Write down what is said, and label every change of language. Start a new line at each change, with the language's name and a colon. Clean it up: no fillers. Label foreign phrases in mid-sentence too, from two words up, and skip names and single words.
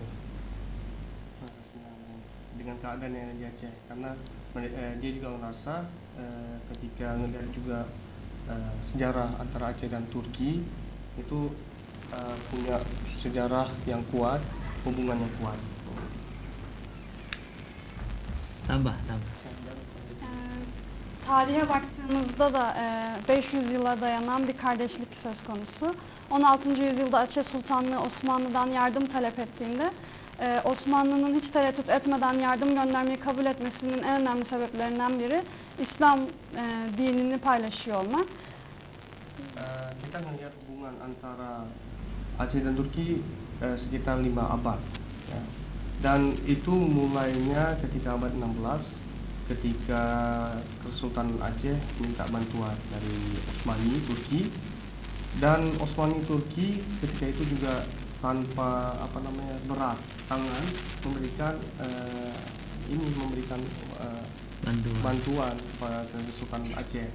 Indonesian: Merasa senang dengan keadaan yang ada di Aceh karena dia juga merasa ketika melihat juga sejarah antara Aceh dan Turki itu punya sejarah yang kuat, hubungan yang kuat. Tambah.
Turkish: Tarihe baktığımızda da 500 yıla dayanan bir kardeşlik söz konusu. 16. yüzyılda Aceh Sultanlığı Osmanlı'dan yardım talep ettiğinde Osmanlı'nın hiç tereddüt etmeden yardım göndermeyi kabul etmesinin en önemli sebeplerinden biri İslam dinini paylaşıyor olmak.
Indonesian: Kita melihat hubungan antara Aceh dan Turki sekitar 5 abad ya. Dan itu mulainya ketika abad 16 ketika Kesultanan Aceh minta bantuan dari Osmani Turki, dan Osmani Turki ketika itu juga tanpa berat tangan memberikan bantuan kepada Kesultanan Aceh.